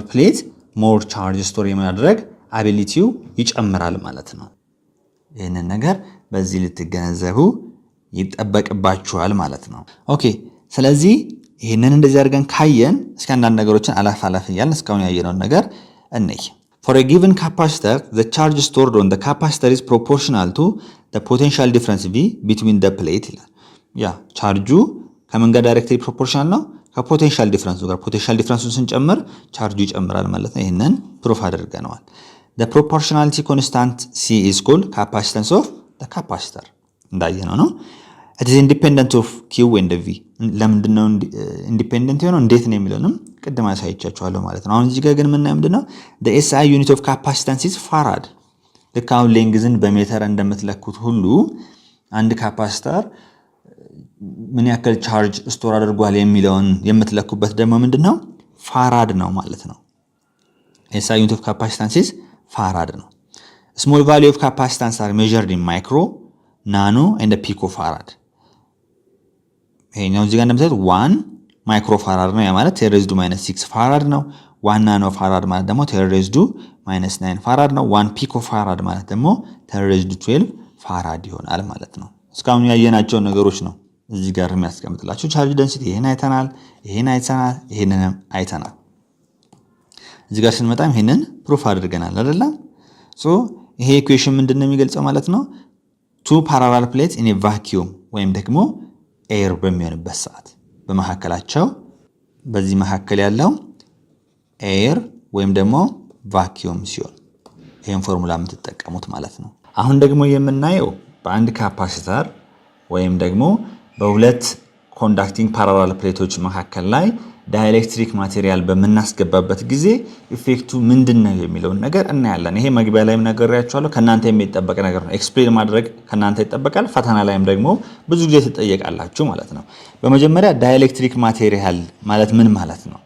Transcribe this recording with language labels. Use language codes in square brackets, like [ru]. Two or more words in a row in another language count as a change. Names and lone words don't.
[en] plate more charge store [am] የማድረግ አቢሊቲው ይጨምራል ማለት ነው። ይህንን ነገር በዚህ ልትገነዘቡ ይጠበቅባችኋል ማለት ነው። ኦኬ ስለዚህ ይህንን እንደዚህ አድርገን ካየን እስከ አንዳንድ ነገሮችን አላፍ እያልን እስካሁን ያየነውን ነገር እንይ። [en] For a given capacitor, the charge stored on the capacitor is proportional to the potential difference V between the plate [am] ይላል። ያ ቻርጁ ከምን ጋር [en] directly proportional [am] ነው? ከፖቴንሻል ዲፈረንሱ ጋር። ፖቴንሻል ዲፈረንሱን ስንጨምር ቻርጁ ይጨምራል ማለት ነው። ይሄንን ፕሩፍ አድርገናል። [en] the proportionality constant C is called capacitance of the capacitor [am] እንዳየነው ነው። [en] it is independent of Q and V። [am] ለምንድን ነው ኢንዲፔንደንት የሆነው እንዴት ነው የሚለውንም ቅድም አሳይቻችኋለሁ ማለት ነው። አሁን እዚህ ጋር ግን የምናየው ምንድነው? [en] the SI unit of capacitance is farad። [am] ልክ አሁን ሌንግዝን በሜትር እንደምትለኩት ሁሉ አንድ ካፓሲተር ምን ያክል ቻርጅ ስቶር አድርጓል የሚለውን የምትለኩበት ደግሞ ምንድነው? ፋራድ ነው ማለት ነው። [en] SI unit of capacitance is farad ነው። small value of capacitance are measured in micro, nano and picofarad። [am] ይሄኛው እዚህ ጋር እንደምታዩት 1 ማይክሮ ፋራድ ነው። ያ ማለት 10 [en] raised to [am] -6 ፋራድ ነው። 1 ናኖ ፋራድ ማለት ደግሞ 10 [en] raised to [am] -9 ፋራድ ነው። 1 ፒኮ ፋራድ ማለት ደግሞ 10 [en] raised to [am] 12 ፋራድ ይሆናል ማለት ነው። እስካሁን ያየናቸው ነገሮች ነው እዚህ ጋር የሚያስቀምጥላችሁ። [en] charge density [am] ይሄን አይተናል፣ ይሄንንም አይተናል። እዚህ ጋር ስንመጣም ይሄንን ፕሩፍ አድርገናል አይደል? ይሄ ኢኩዌሽን ምንድነው የሚገልጸው ማለት ነው? [en] two parallel plates in a vacuum [am] ወይም ደግሞ ኤር በሚሆንበት ሰዓት በመሐከላቸው በዚህ መሐከል ያለው ኤር ወይም ደግሞ ቫኪዩም ሲሆን ይሄን ፎርሙላ የምትጠቀሙት ማለት ነው። አሁን ደግሞ የምናየው በአንድ ካፓሲተር ወይም ደግሞ በሁለት [en] conducting parallel [am] ፕሌቶች መካከል ላይ [en] dielectric material [am] በመናስገባበት ጊዜ ኢፌክቱ ምንድነው የሚለውን ነገር እናያለን። ይሄ መግቢያ ላይም ነግሬያችኋለሁ። ከናንተ የሚጠበቅ ነገር ነው። ኤክስፕሌን ማድረግ ከናንተ ይጠበቃል። ፈተና ላይም ደግሞ ብዙ ጊዜ ትጠየቃላችሁ ማለት ነው። በመጀመሪያ [en] dielectric material [am] ማለት ምን ማለት ነው?